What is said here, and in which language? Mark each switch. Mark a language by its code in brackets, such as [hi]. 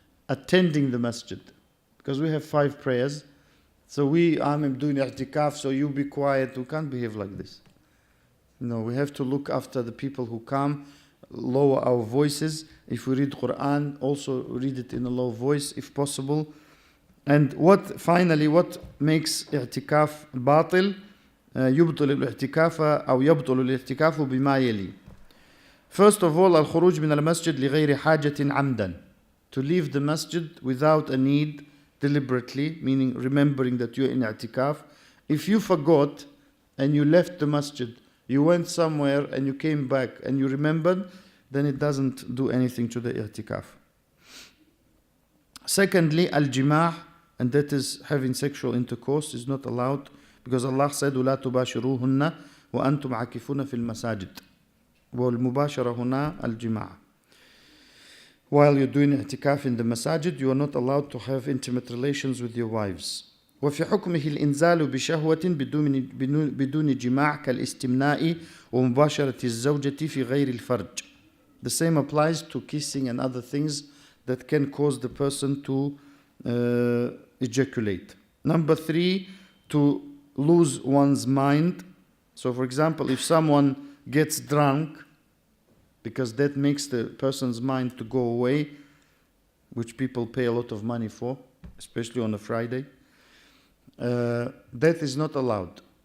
[en] attending the masjid. Because we have 5 prayers. So I'm doing i'tikaf, so you be quiet. We can't behave like this. No, we have to look after the people who come, lower our voices. If we read Quran, also read it in a low voice if possible. And finally, what makes i'tikaf batil? [ar] يبطل الاعتكاف أو يبطل الاعتكاف بما يلي. [en] First of all, [ar] الخروج من المسجد لغير حاجة عمدا. [en] To leave the masjid without a need, deliberately, meaning remembering that you're in i'tikaf. If you forgot and you left the masjid, you went somewhere and you came back and you remembered, then it doesn't do anything to the i'tikaf. Secondly, al-jima', and that is having sexual intercourse, is not allowed because Allah said, [ar] وَلَا تُبَاشِرُوهُنَّ وَأَنْتُمْ عَاكِفُونَ فِي الْمَسَاجِدِ. وَالْمُبَاشَرَةُ هُنَا الْجِمَاعَ. [en] While you're doing i'tikaf in the masajid, you are not allowed to have intimate relations with your wives. [ar] وفي حكمه الإنزال بشهوة بدون جماع كالاستمناء ومباشرة الزوجة في غير الفرج. [en] The same applies to kissing and other things that can cause the person to ejaculate. Number 3, to lose one's mind. So for example, if someone gets drunk, because that makes the person's mind to go away, which people pay a lot of money for, especially on a Friday, that is not allowed.